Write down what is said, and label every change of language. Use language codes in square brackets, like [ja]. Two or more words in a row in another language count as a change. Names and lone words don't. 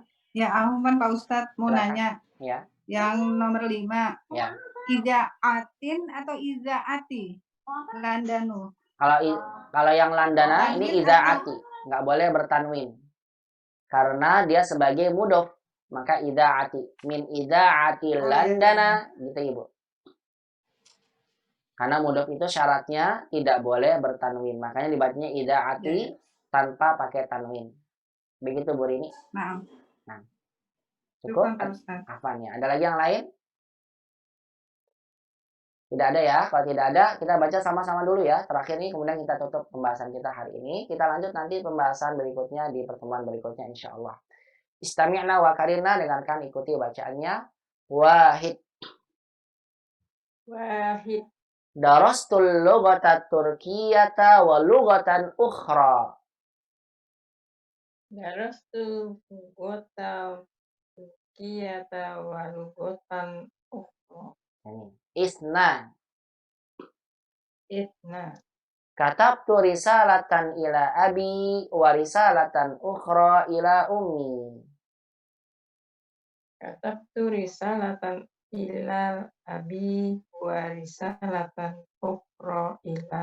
[id] Ya, Ahmad Pak Ustadz mau Silakan. nanya. Ya. Yang nomor 5. Ya. Izaatin atau izaati? Landanu. Kalau yang landana ini izaati, nggak boleh bertanwin. Karena dia sebagai mudhof, maka izaati. [ar] من إذاعة لندن [id] gitu Ibu. Karena mudhof itu syaratnya tidak boleh bertanwin. Makanya dibacanya izaati tanpa pakai tanwin. Begitu Bu Rini? Nah. Cukup? Apanya? Ada lagi yang lain? Tidak ada ya. Kalau tidak ada, kita baca sama-sama dulu ya. Terakhir ini, kemudian kita tutup pembahasan kita hari ini. Kita lanjut nanti pembahasan berikutnya di pertemuan berikutnya [ar] إن شاء الله. استمعنا وكررنا, [id] dengarkan, ikuti bacaannya. [ar] Wahid. Wahid. درست اللغة التركية ولغة أخرى. درست اللغة التركية ولغة أخرى. Isna. كتبت رسالة إلى أبي ورسالة أخرى إلى أمي. كتبت رسالة إلى أبي ورسالة أخرى إلى